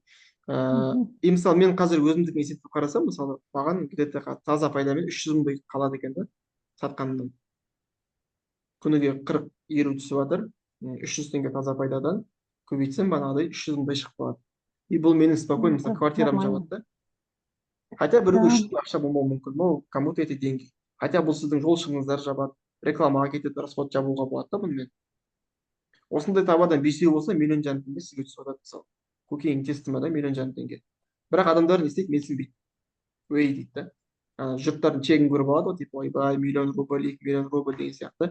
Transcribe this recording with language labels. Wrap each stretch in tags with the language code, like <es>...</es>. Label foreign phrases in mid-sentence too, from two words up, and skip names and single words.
<kk>И мысалы мен қазір өзімдік есепті қарасам, мысалы маған где-то таза пайдамен 300 мыңдай қалады екен да, сатқанымнан. Күніге 40-50 түсіп жатыр, 300 теңге таза пайдадан көбейтсем бағанағыдай 300 мыңдай шығып қалады. И бұл менің спокойно, мысалы квартирам жабады да. Хотя біреуге 300 мың ақша болмауы мүмкін,</kk> <ru>но кому-то это деньги.</ru> <kk>Хотя бұл сіздің жол шығыныңыздар жабады, рекламаға кетеді, расход жабуға болады да бұнымен. Осындай табадан 5-еу болса миллион жарым теңге сізге түсіп жатады мысалы. Көкейің тесті ма да миллион жарым теңге. Бірақ адамдар не істейді, менсінбейді. Өй дейді да. Жұрттардың чегін көріп алады ғой, типа ойбай, миллион рубль, 2 миллион рубль деген сияқты.</kk>